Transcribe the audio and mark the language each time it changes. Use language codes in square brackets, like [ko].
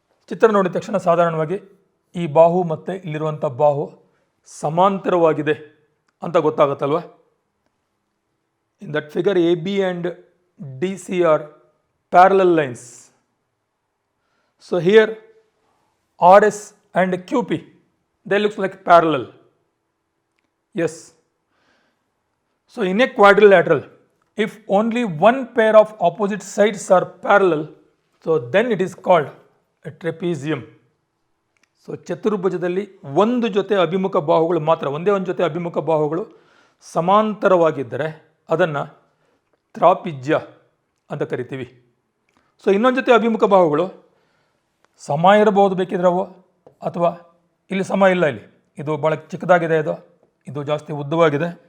[kn] ಚಿತ್ರ ನೋಡಿದ ತಕ್ಷಣ ಸಾಧಾರಣವಾಗಿ ಈ ಬಾಹು ಮತ್ತು ಇಲ್ಲಿರುವಂಥ ಬಾಹು ಸಮಾಂತರವಾಗಿದೆ ಅಂತ ಗೊತ್ತಾಗುತ್ತಲ್ವ. [en] In that figure A B and D C are parallel lines. So here R S and Q P they looks like parallel. Yes. So in a quadrilateral, if only one pair of opposite sides are parallel, so then it is called a trapezium. [kn] So ಚತುರ್ಭುಜದಲ್ಲಿ ಒಂದು ಜೊತೆ ಅಭಿಮುಖ ಬಾಹುಗಳು ಮಾತ್ರ, ಒಂದೇ ಒಂದು ಜೊತೆ ಅಭಿಮುಖ ಬಾಹುಗಳು ಸಮಾಂತರವಾಗಿದ್ದರೆ ಅದನ್ನು ತ್ರಾಪಿಜ್ಯ ಅಂತ ಕರಿತೀವಿ. ಸೊ ಇನ್ನೊಂದು ಜೊತೆ ಅಭಿಮುಖ ಬಾಹುಗಳು ಸಮ ಇರಬಹುದು ಬೇಕಿದ್ರೆ ಅವು, ಅಥವಾ ಇಲ್ಲಿ ಸಮ ಇಲ್ಲ, ಇದು ಭಾಳ ಚಿಕ್ಕದಾಗಿದೆ, ಇದು ಜಾಸ್ತಿ ಉದ್ದವಾಗಿದೆ.